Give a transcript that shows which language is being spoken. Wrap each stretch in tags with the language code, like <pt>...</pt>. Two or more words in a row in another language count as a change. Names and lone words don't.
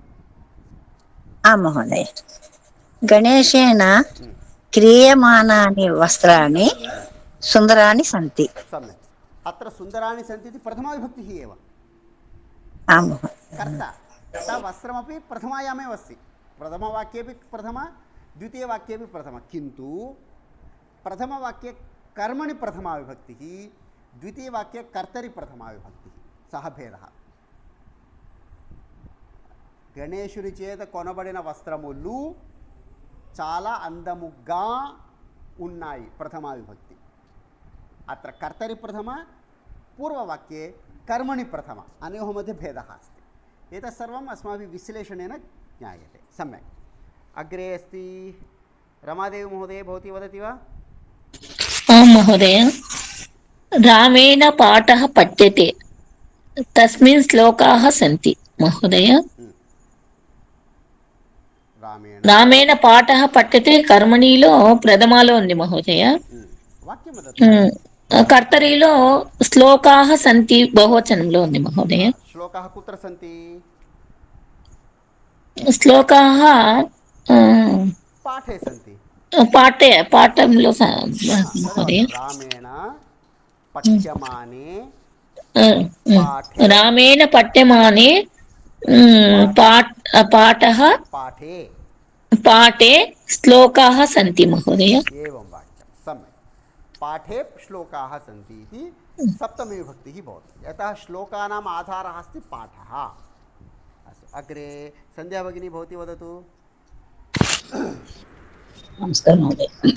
<sa>महोदय गणेशेन क्रियमाणानि वस्त्राणि सुन्दराणि सन्ति. సమ్యక్. अत्र सुन्दराणि सन्ति ఇది प्रथमा विभक्ति एव. कर्ता वस्त्रमपि प्रथमायामेव अस्ति. प्रथमवाक्येपि प्रथमा, द्वितीयवाक्येपि प्रथमा. किन्तु प्रथमवाक्ये कर्मणि प्रथमा विभक्तिः, द्वितीयवाक्ये कर्तरि प्रथमा विभक्तिः. सः भेदः.</sa> <te>గణేశుని చేత కొనబడిన వస్త్రములు చాలా అందముగా ఉన్నాయి, ప్రథమా విభక్తి.</te> <sa>अत्र कर्तरि प्रथमा पूर्ववाक्ये कर्मणि प्रथमा. అనయోः मध्ये भेदः अस्ति. एतत् सर्वम् अस्माभिः विश्लेषणेन ज्ञायते. सम्यक्. अग्रे अस्ति रमादेवी महोदय, भवती वदति वा? आं महोदय, रामेण पाठः पठ्यते तस्मिन् श्लोकाः सन्ति महोदय. रामेण पाठः पठ्यते</sa> <te>కర్మణిలో ప్రథమాలో ఉంది మహోదయ. కర్తరిలో</te> <sa>श्लोकाः सन्ति</sa> <te>బహువచనంలో ఉంది మహోదయ.</te> <sa>श्लोकाः कुत्र सन्ति? శ్లోకాः पाठे सन्ति.</sa> <te>పాఠంలో మహోదయ.</te> <sa>रामेण पठ्यमाने रामेण पठ्यमाने पाठः पाठे श्लोकाः सन्ति महोदय. एवं वाक्यं सम्यक्. पाठे श्लोकाः सन्ति इति सप्तमी विभक्तिः भवति. यतः श्लोकानाम् आधारः अस्ति पाठः. अस्तु, अग्रे सन्ध्या भगिनी भवती वदतु. नमस्कारः महोदय.</sa>